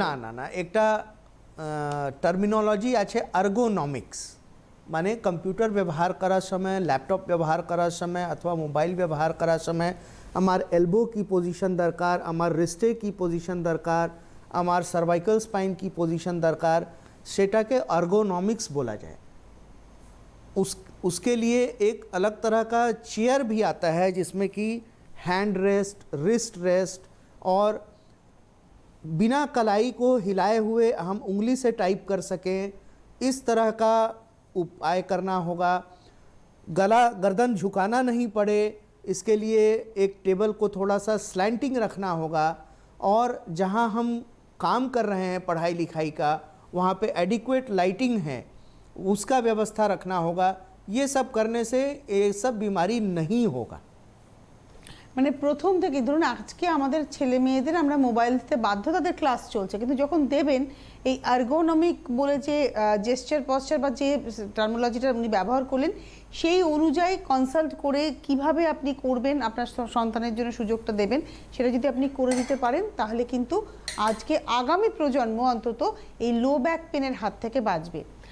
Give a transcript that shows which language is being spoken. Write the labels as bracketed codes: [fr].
[bn] না না না, একটা টার্মিনোলজি আছে আর্গোনমিক্স, মানে কম্পিউটার ব্যবহার করার সময়, ল্যাপটপ ব্যবহার করার সময় অথবা মোবাইল ব্যবহার করার সময় আমার এলবো [hi] की पोजीशन दरकार, [bn] আমার রিস্টে की पोजीशन दरकार, আমার सर्वाइकल स्पाइन की पोजीशन दरकार, সেটাকে আর্গোনমিক্স [hi] बोला जाए। उसके लिए एक अलग तरह का चेयर भी आता है जिसमें कि हैंड रेस्ट, रिस्ट रेस्ट, और बिना कलाई को हिलाए हुए हम उंगली से टाइप कर सकें, इस तरह का उपाय करना होगा। गर्दन झुकाना नहीं पड़े, इसके लिए एक टेबल को थोड़ा सा स्लैंटिंग रखना होगा, और जहां हम काम कर रहे हैं पढ़ाई लिखाई का वहां पे एडिक्वेट लाइटिंग है, उसका व्यवस्था रखना होगा। ये सब करने से ये सब बीमारी नहीं होगा। [bn] মানে প্রথম থেকে ধরুন আজকে আমাদের ছেলে মেয়েদের আমরা মোবাইল দিতে বাধ্য, তাদের ক্লাস চলছে, কিন্তু যখন দেবেন এই আর্গোনমিক বলে যে জেস্টার পশ্চার বা যে টার্মিনোলজিটা আপনি ব্যবহার করলেন সেই অনুযায়ী কনসাল্ট করে কিভাবে আপনি করবেন, আপনার সন্তানের জন্য সুযোগটা দেবেন, সেটা যদি আপনি করে দিতে পারেন তাহলে কিন্তু আজকে আগামী প্রজন্ম অন্তত এই লো ব্যাক পেনের হাত থেকে বাঁচবে।